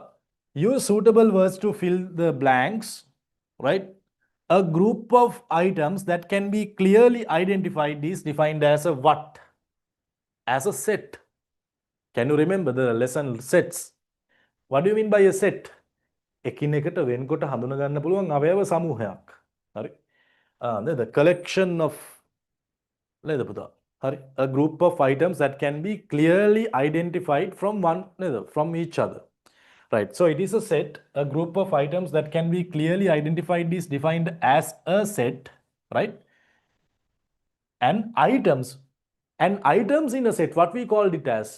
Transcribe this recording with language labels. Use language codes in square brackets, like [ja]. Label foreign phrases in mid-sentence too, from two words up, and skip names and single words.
[en] Use suitable words to fill the blanks, right? A group of items that can be clearly identified is defined as a what? As a set. Can you remember the lesson sets? What do you mean by a set? [si] එකිනෙකට වෙන්කොට හඳුන ගන්න පුළුවන් අවයව සමූහයක්. හරි. [en] The collection of [si] නේද පුතා? හරි. [en] A group of items that can be clearly identified from from each other. Right. So it is a set. A group of items that can be clearly identified is defined as a set, right? And items in a set, what we called it as?